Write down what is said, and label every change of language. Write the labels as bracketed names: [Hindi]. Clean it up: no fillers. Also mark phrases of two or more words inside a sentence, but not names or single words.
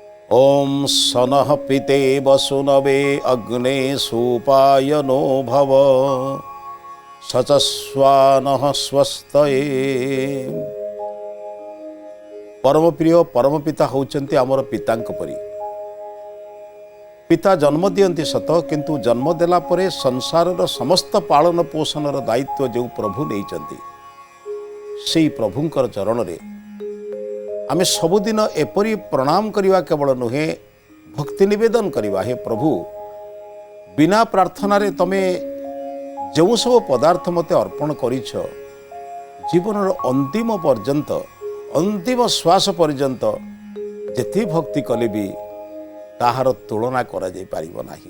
[Sanskrit] ओम सनः पिते वसुनवे अग्ने सोपायनो भव सचस्वानः स्वस्तये। [Odia] ପରମ ପ୍ରିୟ ପରମ ପିତା ହୋଚଂତି ଆମର ପିତାଂକ ପରି। ପିତା ଜନ୍ମ ଦିଅଂତି ସତ କିଂତୁ ଜନ୍ମ ଦେଲା ପରେ ସଂସାରର ସମସ୍ତ ପାଳନ ପୋଷଣର ଦାୟିତ୍ୱ ଜୋ ପ୍ରଭୁ ନେଉଛଂତି ସେଇ ପ୍ରଭୁଂକର ଚରଣ ରେ ଆମେ ସବୁଦିନ ଏପରି ପ୍ରଣାମ କରିବା କେବଳ ନୁହେ ଭକ୍ତି ନିବେଦନ କରିବା। ହେ ପ୍ରଭୁ ବିନା ପ୍ରାର୍ଥନା ରେ ତମେ ଜୋ ସବୁ ପଦାର୍ଥ ମତେ ଅର୍ପଣ କରିଛ ଜୀବନର ଅଂତିମ ପର୍ଯ୍ୟଂତ ଅଂତିମ ଶ୍ୱାସ ପର୍ଯ୍ୟଂତ ଜେତି ଭକ୍ତି କଲେ ଭୀ ତାହାର ତୁଳନା କରା ଜାଇ ପାରିବୋ ନାହିଁ।